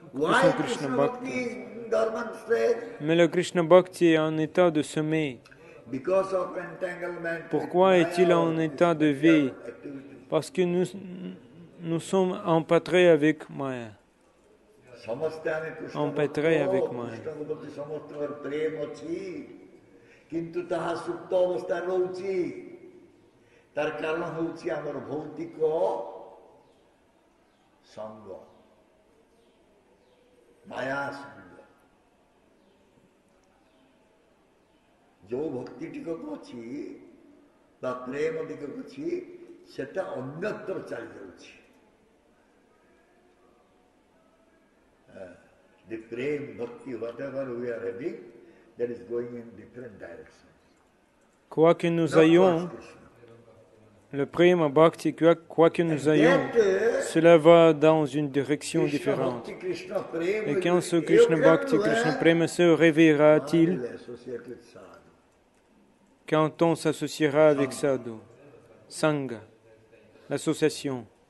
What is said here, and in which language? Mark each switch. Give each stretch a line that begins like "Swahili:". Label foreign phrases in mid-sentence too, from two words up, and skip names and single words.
French: Mais le Krishna Bhakti est en état de sommeil. Pourquoi est-il en état de veille? Parce que nous sommes empâtrés avec Maya. Empêtrés avec Maya.
Bangla: তার কারণ হচ্ছে আমার ভৌতিক সঙ্গ, মায়া সঙ্গ।
Odia: ଯୋଉ ଭକ୍ତିଟିକୁ ଅଛି ବା ପ୍ରେମ ଦିଗକୁ ଅଛି ସେଟା ଅନ୍ୟତ୍ର ଚାଲି ଯାଉଛି।
English: The prem, bhakti, whatever we are having, that is going in different directions.
French: Quoi que nous ayons, le prema bhakti, quoi que nous ayons, cela va dans une direction différente. Et quand ce Krishna Bhakti, Krishna Prema se réveillera-t-il quand on s'associera avec Sadhu, Sangha, l'association?